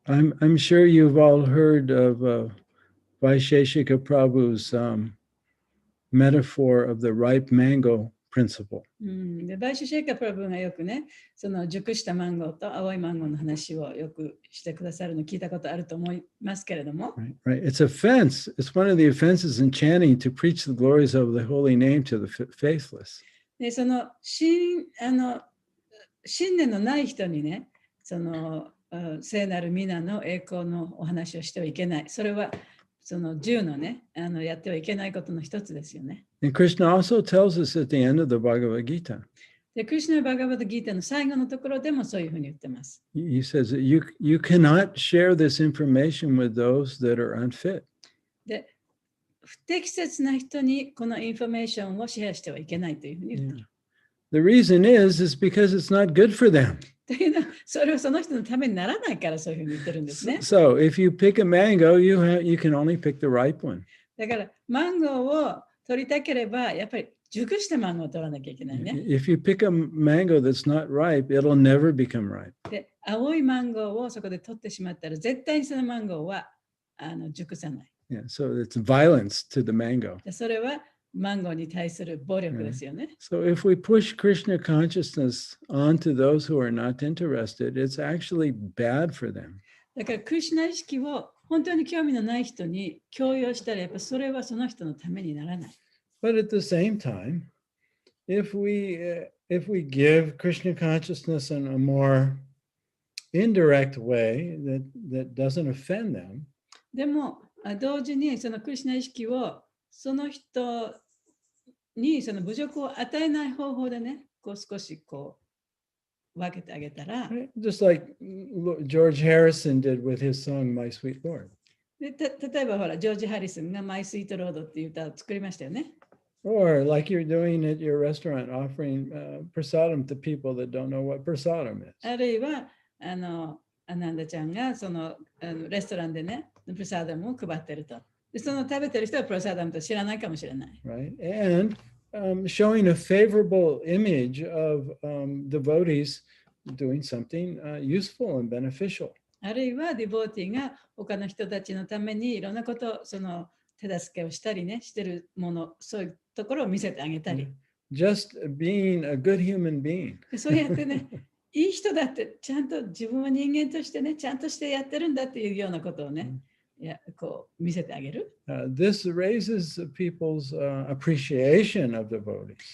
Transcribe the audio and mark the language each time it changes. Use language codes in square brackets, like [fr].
[en] I'm sure you've all heard of Vaisheshika Prabhu's metaphor of the ripe mango principle. [ja] で、バイシュシェイカプラブがよくね、その熟したマンゴーと青いマンゴーの話をよくしてくださるの聞いたことあると思いますけれども。 [en] Right. It's offense. It's one of the offenses in chanting to preach the glories of the holy name to the faithless. [ja] で、その信念のない人にね、その聖なる皆の栄光のお話をしてはいけない。それはその10のね、やってはいけないことの一つですよね。 [en] And Krishna also tells us at the end of the Bhagavad Gita. [ja] で、クリシュナ・バガヴァッド・ギータの最後のところでもそういうふうに言ってます。 [en] He says that you cannot share this information with those that are unfit. [ja] で、不適切な人にこのインフォメーションをシェアしてはいけないというふうに言ってる。 [en] The reason is because it's not good for them. [ja] というのは、それはその人のためにならないからそういうふうに言ってるんですね。 [en] So if you pick a mango, you can only pick the ripe one. [ja] だから、マンゴーを取りたければ、やっぱり熟したマンゴーを取らなきゃいけないね。 [en] If you pick a mango that's not ripe, it'll never become ripe. [ja] で、青いマンゴーをそこで取ってしまったら、絶対にそのマンゴーは熟さない。 [en] Yeah, so it's violence to the mango. [ja] それはマンゴーに対する暴力ですよね。 [en] So if we push Krishna consciousness onto those who are not interested, it's actually bad for them. [ja] だから、クリシュナ意識を本当に興味のない人に強要したら、やっぱそれはその人のためにならない。 [en] But at the same time, if we give Krishna consciousness in a more indirect way that doesn't offend them, [ja] でも、同時にそのクリシュナ意識をその人にその侮辱を与えない方法でね、こう少しこう分けてあげたら。 [en] Just like George Harrison did with his song My Sweet Lord. [ja] で例えばほら、ジョージ・ハリスンが My Sweet Lord っていう歌を作りましたよね。 [en] Or like you're doing at your restaurant, offering prasadam to people that don't know what prasadam is. [ja] あるいはアナンダちゃんがそのレストランでね、プラサダムを配ってると。でその食べてる人はプラサダムと知らないかもしれない。 [en] Right. And showing a favorable image of devotees doing something useful and beneficial. [ja] あるいはディボーティーが他の人たちのためにいろんなことその手助けをしたりね、してるもの、そういうところを見せてあげたり。 [en] Just being a good human being. [ja] そうやってね、いい人だってちゃんと自分は人間としてね、ちゃんとしてやってるんだっていうようなことをね、こう見せてあげる。 [en] This raises people's appreciation of devotees.